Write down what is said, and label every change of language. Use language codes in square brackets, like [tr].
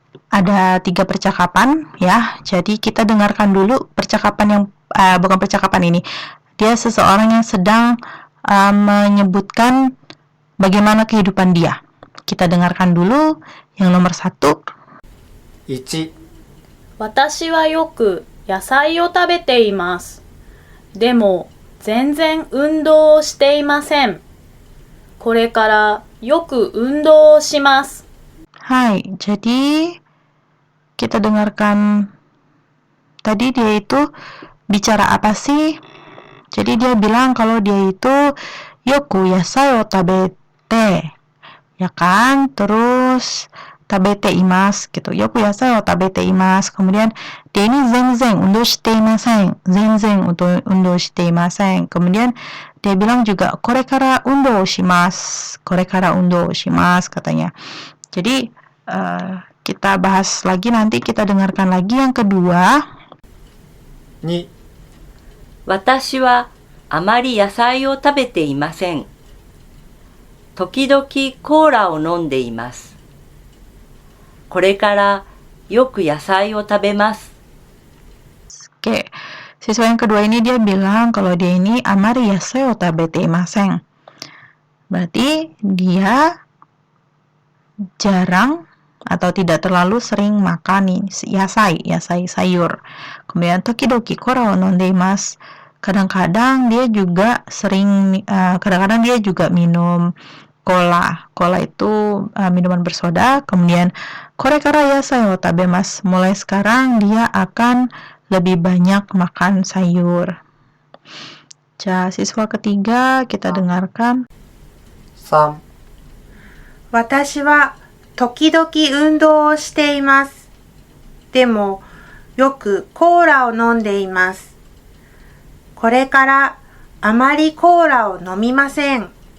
[id] Ada 3 percakapan ya. Jadi kita dengarkan dulu percakapan yang bukan percakapan ini. Dia seseorang yang sedang menyebutkan bagaimana kehidupan dia. Kita dengarkan dulu yang nomor 1. [ja] 1、私はよく野菜を食べています。でも全然運動をしていません。これからよく運動をします。 [id] Hai, jadi kita dengarkan tadi dia itu bicara apa sih? Jadi dia bilang kalau dia itu [ja] yoku yasai o tabete, [id] ya kan? Terus [ja] tabete imasu [id] gitu. [ja] Yoku yasai o tabete imasu. [id] Kemudian dia ini [ja] zenzen undo shite imasen. Zenzen undo shite imasen. [id] Kemudian dia bilang juga [ja] kore kara undo shimasu. Kore kara undo shimasu [id] katanya. Jadi kita bahas lagi, nanti kita dengarkan lagi yang kedua. [ja] 2、私はあまり野菜を食べていません。時々コーラを飲んでいます。これからよく野菜を食べます。 [id] Oke, siswa yang kedua ini dia bilang kalau dia ini [ja] amari yasai o tabete imasen. [id] Berarti dia jarang atau tidak terlalu sering makan yasai sayur. Kemudian [ja] tokidoki kora o nonde imasu. [id] Kadang-kadang dia juga kadang-kadang dia juga minum cola. Cola itu minuman bersoda. Kemudian [ja] kore kara yasai o tabemasu. [id] Mulai sekarang dia akan lebih banyak makan sayur. Siswa ketiga kita dengarkan. [ja] 3、私は時々運動をしています。でも、よくコーラを飲んでいます。これからあまりコーラを飲みません。